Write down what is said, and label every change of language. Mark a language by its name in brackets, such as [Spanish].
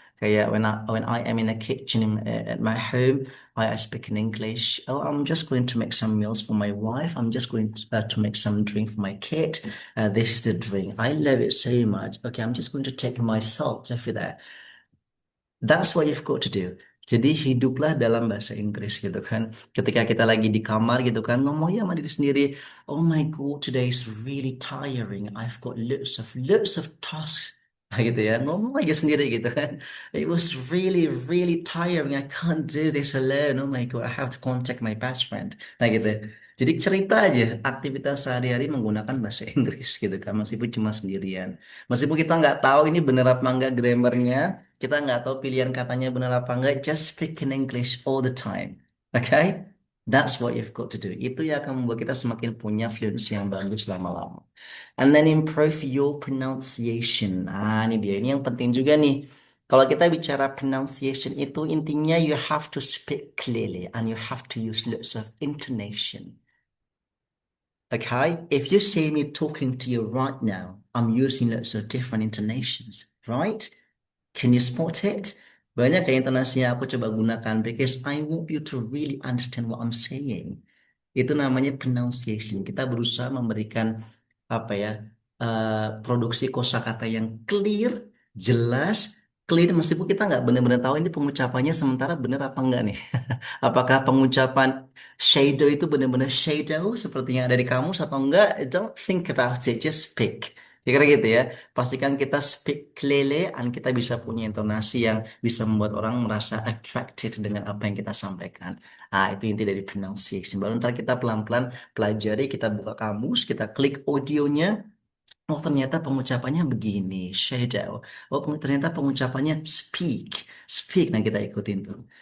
[English] Kayak when I am in the kitchen at my home, I speak in English. Oh, I'm just going to make some meals for my wife. I'm just going to make some drink for my kid. This is the drink. I love it so much. Okay, I'm just going to take my salt for that. That's what you've got to do. [Indonesian] Jadi hiduplah dalam bahasa Inggris gitu kan. Ketika kita lagi di kamar gitu kan, ngomong ya sama diri sendiri, [English] oh my God, today is really tiring. I've got lots of tasks. [Indonesian] Nah, gitu ya, ngomong aja sendiri gitu kan. [English] It was really, really tiring. I can't do this alone. Oh my God, I have to contact my best friend. [Indonesian] Nah gitu. Jadi cerita aja aktivitas sehari-hari menggunakan bahasa Inggris gitu kan, meskipun cuma sendirian. Meskipun kita nggak tahu ini bener apa enggak grammarnya, kita nggak tahu pilihan katanya benar apa enggak, [English] just speak in English all the time. Okay? That's what you've got to do. [Indonesian] Itu yang akan membuat kita semakin punya fluency yang bagus lama-lama. [English] And then improve your pronunciation. [Indonesian] Nah, ini dia. Ini yang penting juga nih. Kalau kita bicara pronunciation itu intinya [English] you have to speak clearly and you have to use lots of intonation. Okay? If you see me talking to you right now, I'm using lots of different intonations, right? Can you spot it? [Indonesian] Banyak kayak intonasi yang aku coba gunakan [English] because I want you to really understand what I'm saying. [Indonesian] Itu namanya pronunciation. Kita berusaha memberikan apa ya produksi kosakata yang clear, jelas, clear meskipun kita nggak benar-benar tahu ini pengucapannya sementara benar apa enggak nih. Apakah pengucapan shadow itu benar-benar shadow seperti yang ada di kamus atau enggak? [English] Don't think about it, just speak. [Indonesian] Kira-kira gitu ya. Pastikan kita speak clearly dan kita bisa punya intonasi yang bisa membuat orang merasa attracted dengan apa yang kita sampaikan. Ah, itu inti dari pronunciation. Baru ntar kita pelan-pelan pelajari, kita buka kamus, kita klik audionya. Oh, ternyata pengucapannya begini, shadow. Oh, ternyata pengucapannya speak, speak. Nah, kita ikutin tuh.